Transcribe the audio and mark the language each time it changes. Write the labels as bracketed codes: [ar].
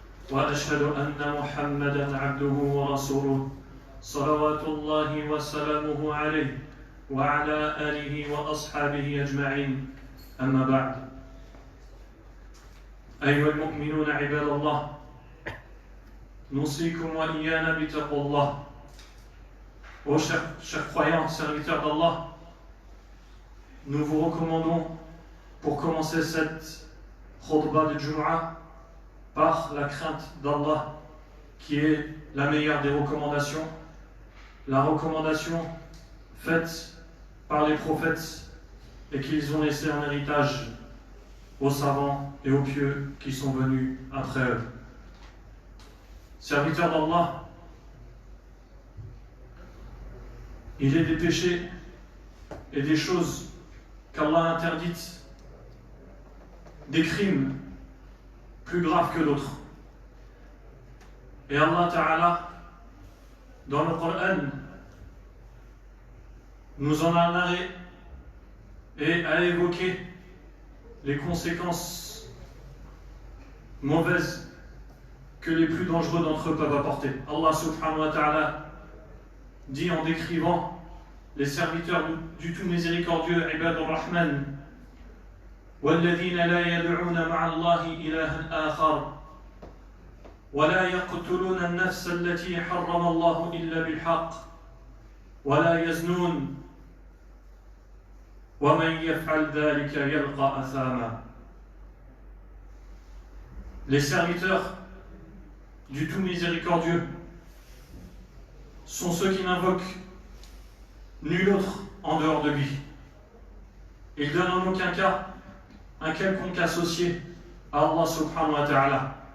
[ar] وأشهد أن محمدا عبده ورسوله صلوات الله وسلامه عليه وعلى آله وأصحابه أجمعين. أما بعد. أيها المؤمنون عباد الله نوصيكم وإيانا بتقوى الله. [fr] Ô chers croyants, serviteurs d'Allah, nous vous recommandons pour commencer cette khutbah de Jumu'ah par la crainte d'Allah qui est la meilleure des recommandations, la recommandation faite par les prophètes et qu'ils ont laissé en héritage aux savants et aux pieux qui sont venus après eux. Serviteurs d'Allah, il est des péchés et des choses qu'Allah a interdites, des crimes plus graves que d'autres. Et Allah Ta'ala, dans le Coran, nous en a narré et a évoqué les conséquences mauvaises que les plus dangereux d'entre eux peuvent apporter. Allah Subhanahu wa Ta'ala dit en décrivant les serviteurs du tout miséricordieux, [ar] Ibadur Rahman, وَالَّذِينَ لَا يَدْعُونَ مَعَ اللَّهِ إِلَهًا آخَرَ وَلَا يَقْتُلُونَ النَّفْسَ الَّتِي حَرَّمَ اللَّهُ إِلَّا بِالْحَقِّ وَلَا يَزْنُونَ وَمَنْ يَفْعَلْ ذَلِكَ يَلْقَى أَثَامًا. [fr] Les serviteurs du tout miséricordieux sont ceux qui n'invoquent nul autre en dehors de lui. Ils donnent en aucun cas un quelconque associé à Allah subhanahu wa ta'ala.